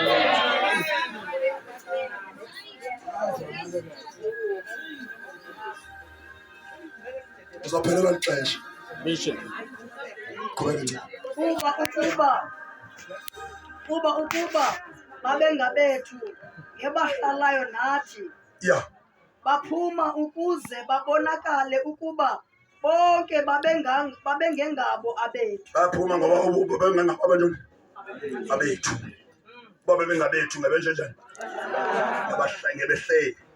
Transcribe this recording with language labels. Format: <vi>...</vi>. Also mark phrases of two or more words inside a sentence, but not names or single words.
<xh>Uzaphelela lixesha. Qhubeka nje. Ukuba babengabethu ngebahlalayo nathi.</xh> <en>Yeah.</en> <xh>Baphuma ukuze babonakale ukuba bonke babengengabo abethu. Baphuma ngoba babengengabo abantu abethu. Baba bengabethu ngabenje njani? Abahlenge behleli.</xh>